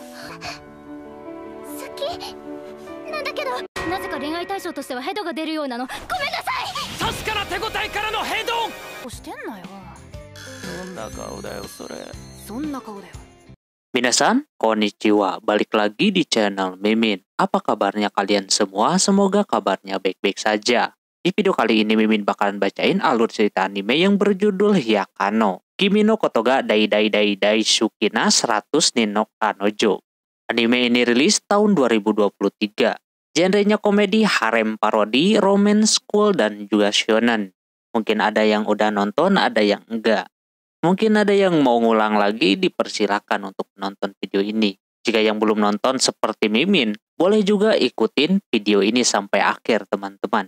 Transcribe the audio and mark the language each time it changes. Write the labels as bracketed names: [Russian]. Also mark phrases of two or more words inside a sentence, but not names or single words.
[Japanese] 好きなんだけど、なぜか恋愛対象としてはヘドが出るようなの。ごめんなさい。確かな手応えからのヘドン。押してんなよ。どんな顔だよそれ。そんな顔だよ。皆さん、こんにちは. [Indonesian] Balik lagi di channel Mimin. Apa kabarnya kalian semua? Semoga kabarnya baik-baik saja. Di video kali ini Mimin bakalan bacain alur cerita anime yang berjudul Hyakano Kimi no Kotoga Dai Dai Dai Dai Shukina 100 Ninok Kanojo. Anime ini rilis tahun 2023. Genrenya komedi, harem parodi, romance, school, dan juga shonen. Mungkin ada yang udah nonton, ada yang enggak. Mungkin ada yang mau ngulang lagi, dipersilakan untuk menonton video ini. Jika yang belum nonton seperti Mimin, boleh juga ikutin video ini sampai akhir teman-teman.